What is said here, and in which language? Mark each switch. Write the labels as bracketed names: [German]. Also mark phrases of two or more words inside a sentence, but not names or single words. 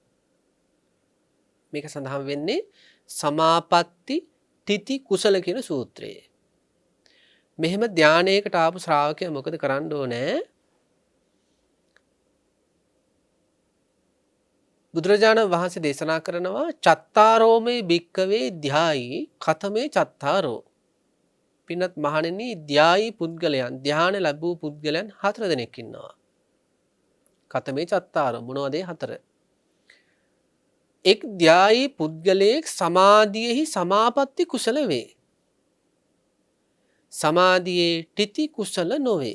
[Sinhala] මේක සඳහන් වෙන්නේ සමාපatti තිති කුසල කියන සූත්‍රයේ. මෙහෙම ධානයකට ආපු ශ්‍රාවකයා මොකද කරන්න ඕනේ? බුදුරජාණන් වහන්සේ දේශනා කරනවා [Pali] චත්තාරෝමේ භික්කවේ ධායි කතමේ චත්තාරෝ. [Sinhala] පින්වත් මහණෙනි ධායි පුද්ගලයන් ධානය ලැබූ පුද්ගලයන් 4 දෙනෙක් ඉන්නවා. [Pali] කතමේ චත්තාරෝ [Sinhala] මොනවද ඒ 4? එක් ධායි පුද්ගලයෙක් සමාධියෙහි සමාපatti කුසල වේ. සමාධියේ තිති කුසල නොවේ.